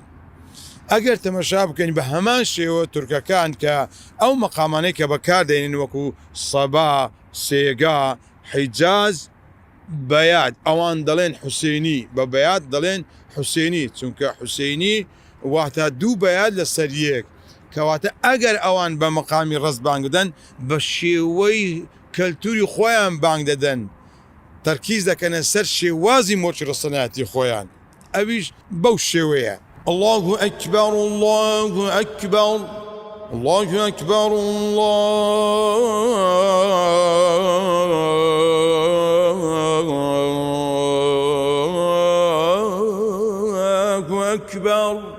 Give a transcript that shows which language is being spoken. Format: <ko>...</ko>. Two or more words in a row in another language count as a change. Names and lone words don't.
<ckb>ئەگەر تەمەشا بکەین بە هەمان شێوە تورکەکان کە ئەو مەقامانەی کە بەکاردێنین وەکو سەبا، سێگا، حیجاز، بەیاد ئەوان دەڵێن حوسێنی، بە بەیاد دەڵێن حوسێنی چونکە حوسێنی واتە دوو بەیاد لە سەر یەک. کەواتە ئەگەر ئەوان بە مەقامی ڕست بانگ دەدەن بە شێوەی کەلتوری خۆیان بانگ دەدەن، تەرکیز دەکەنە سەر شێوازی مۆچی ڕستەنایەتی خۆیان، ئەویش بەو شێوەیە.</ckb> <ar>الله أكبر الله أكبر الله أكبر الله أكبر</ar>